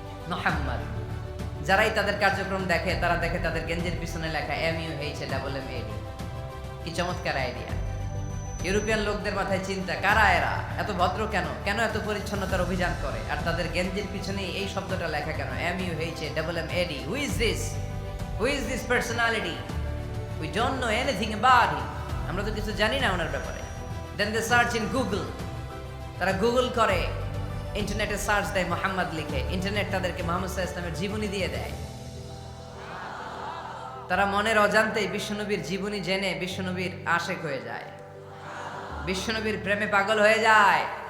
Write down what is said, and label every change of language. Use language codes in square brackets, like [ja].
[bn] মুহাম্মদ। যারাই তাদের কার্যক্রম দেখে তারা দেখে তাদের গেঞ্জির পিছনে লেখা MUHAMMAD। কি চমৎকার আইডিয়া! ইউরোপিয়ান লোকদের মাথায় চিন্তা, কারা এরা, এত ভদ্র কেন, কেন এত পরিচ্ছন্নতার অভিযান করে, আর তাদের গেঞ্জির পিছনে এই শব্দটা লেখা কেন, MUHAMMAD? [en] Who is this personality? We don't know anything about him. [bn] আমরা তো কিছু জানি না ওনার ব্যাপারে। [en] Then they search in Google. [bn] তারা গুগল করে, ইন্টারনেটে সার্চ দেয়, মুহাম্মদ লিখে, ইন্টারনেট তাদেরকে মুহাম্মদ সাল্লাল্লাহু আলাইহি ওয়াসাল্লামের জীবনী দিয়ে দেয়। তারা মনের অজান্তেই বিশ্বনবীর জীবনী জেনে বিশ্বনবীর আশেক হয়ে যায়, বিশ্বনবীর প্রেমে পাগল হয়ে যায়।